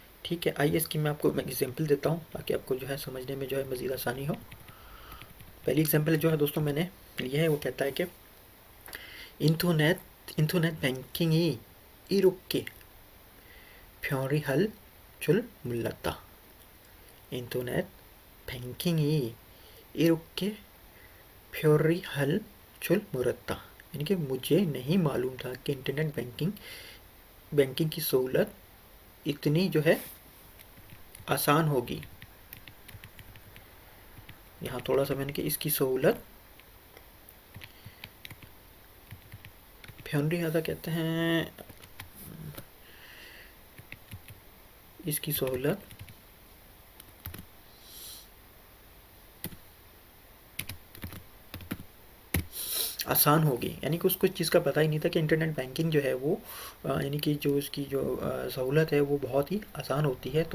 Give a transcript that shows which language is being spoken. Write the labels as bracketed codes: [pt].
[hi] ठीक है, आइए इसकी मैं आपको एग्जाम्पल देता हूँ ताकि आपको जो है समझने में जो है मज़ीद आसानी हो। पहली एग्जाम्पल जो है दोस्तों मैंने लिया है वो कहता है कि इंटरनेट बैंकिंग [ko] 이렇게 편리할 줄 몰랐다. 인터넷 बैंकिंग 이렇게 편리할 줄 몰랐다. [hi] यानी कि मुझे नहीं मालूम था कि इंटरनेट बैंकिंग की सहूलत इतनी जो है आसान होगी। यहाँ थोड़ा सा मैंने कि इसकी सहूलत फ्योनरी ज़्यादा कहते हैं, इसकी सहूलत आसान होगी, यानी कि उसको इस चीज़ का पता ही नहीं था कि इंटरनेट बैंकिंग जो है वो यानी कि जो इसकी जो सहूलत है वो बहुत ही आसान होती है।